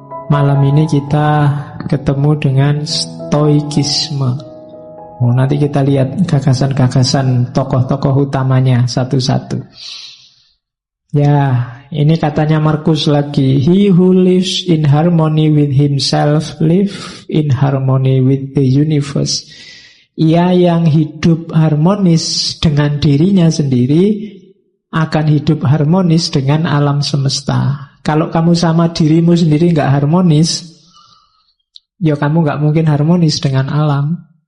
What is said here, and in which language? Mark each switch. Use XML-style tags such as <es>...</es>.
<id>Malam ini kita ketemu dengan stoikisme. Nanti kita lihat gagasan-gagasan tokoh-tokoh utamanya satu-satu. Ya, ini katanya Marcus lagi.</id> <en>He who lives in harmony with himself live in harmony with the universe.</en> <id>Ia yang hidup harmonis dengan dirinya sendiri akan hidup harmonis dengan alam semesta. Kalau kamu sama dirimu sendiri nggak harmonis, ya kamu nggak mungkin harmonis dengan alam.</id>